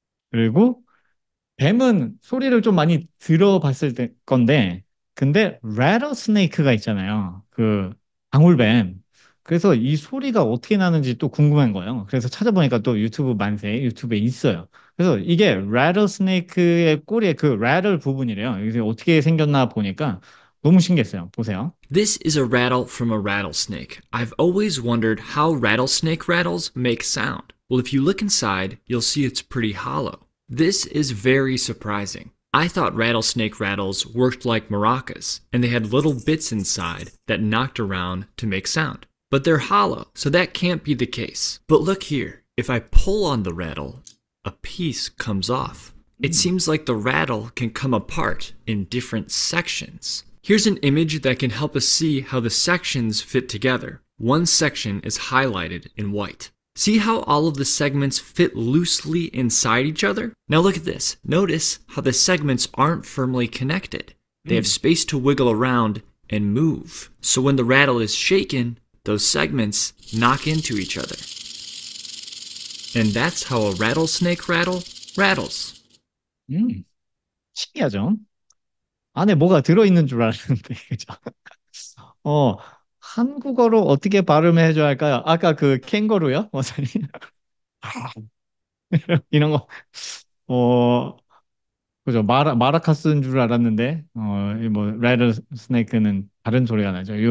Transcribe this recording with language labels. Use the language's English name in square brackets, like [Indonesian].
[Korean] 그리고 뱀은 소리를 좀 많이 들어봤을 건데, 근데 rattlesnake가 있잖아요. 그 방울뱀. 그래서 이 소리가 어떻게 나는지 또 궁금한 거예요. 그래서 찾아보니까 또 유튜브 만세, 유튜브에 있어요. 그래서 이게 rattlesnake의 꼬리에 그 rattle 부분이래요. 이게 어떻게 생겼나 보니까 너무 신기했어요. 보세요. [English] This is a rattle from a rattlesnake. I've always wondered how rattlesnake rattles make sound. Well, if you look inside, you'll see it's pretty hollow. This is very surprising. I thought rattlesnake rattles worked like maracas, and they had little bits inside that knocked around to make sound. But they're hollow, so that can't be the case. But look here, if I pull on the rattle, a piece comes off. It seems like the rattle can come apart in different sections. Here's an image that can help us see how the sections fit together. One section is highlighted in white. See how all of the segments fit loosely inside each other? Now look at this. Notice how the segments aren't firmly connected. They have space to wiggle around and move. So when the rattle is shaken, those segments knock into each other. And that's how a rattlesnake rattle rattles. [Korean] 신기하죠? 안에 뭐가 들어있는 줄 알았는데, 그죠? 어, 한국어로 어떻게 발음해 줘야 할까요? 아까 그 캥거루요? 원장님? 이런 거, 어, 그죠? 마라카스인 줄 알았는데, 이뭐 레드 스네이크는 다른 소리가 나죠.